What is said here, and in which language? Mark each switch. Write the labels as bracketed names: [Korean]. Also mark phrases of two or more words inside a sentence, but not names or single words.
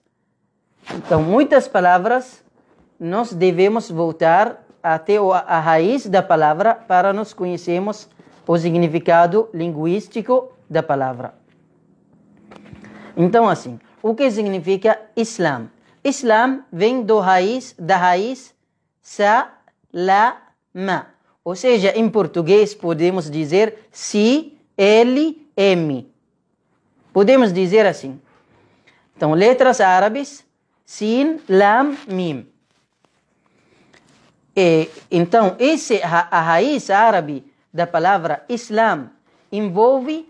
[Portuguese] Então, muitas palavras nós devemos voltar até a raiz da palavra para nós conhecermos o significado linguístico da palavra. Então, assim, o que significa Islã? Islã vem da raiz sa, la, ma. Ou seja, em português podemos dizer si, l, m. Podemos dizer assim. Então, letras árabes, [Arabic] سين لام ميم. [Portuguese] Então, a raiz árabe da palavra Islã envolve